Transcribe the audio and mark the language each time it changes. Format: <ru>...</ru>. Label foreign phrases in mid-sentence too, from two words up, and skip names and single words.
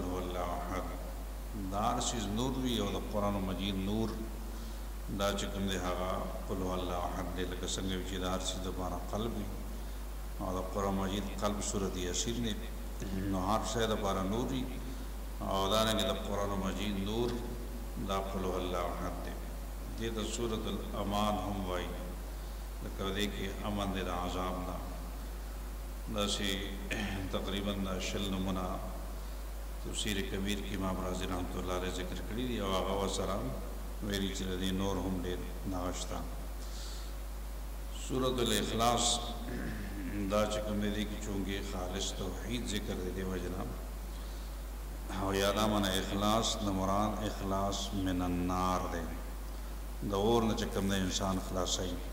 <ar>هو الله احد</ar> <ps>دا هر شیز نور وي او د قرآن مجید نور دا چې کوم دی هغه</ps> <ar>قل هو الله احد</ar> <ps>دی لکه څنګه چې دا هر شیز دپاره قلب وي او د قرآن مجید قلب صورت یاسین دی نو هر شی دپاره نور وي او دارنګه د قرآن مجید نور دا قل هو الله احد دی دې ته سورة الامان هم وایي لکه دې کې امن دی د عذاب نه داسې تقریبا شل نمونه تفسیر کبیر کې امام رازی رحمت الله علیه ذکر کړي دي او هغه ورسره ویلي چې د دې نور هم ډېر هغه شته سورة الاخلاص دا چې کوم دی کې چونکې خالص توحید ذکر دی دې وجه نه او یا دا معنی اخلاص د مراد</ps> <ar>اخلاص من النار</ar> <ps>دی د اور نه چې کوم دی انسان خلاصوي</ps>